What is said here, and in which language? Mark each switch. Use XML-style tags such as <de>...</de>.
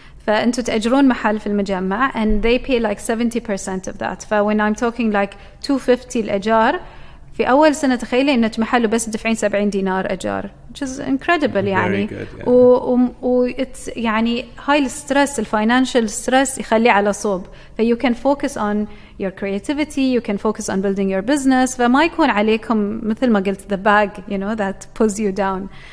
<ar>فأنتوا تأجرون محل في المجمع</ar> <en>and they pay like 70% of that. when I'm talking like 250</en> <ar>الأجار في أول سنة تخيلي إنك محله بس دفعين 70 دينار أجار,</ar> <en>which is incredible</en> <ar>يعني. it's يعني هاي السترس الفاينانشال سترس يخليه على صوب.</ar> <en>you can focus on your creativity, you can focus on building your business.</en> <ar>فما يكون عليكم مثل ما قلت</ar> <en>the bag that pulls you down.</en>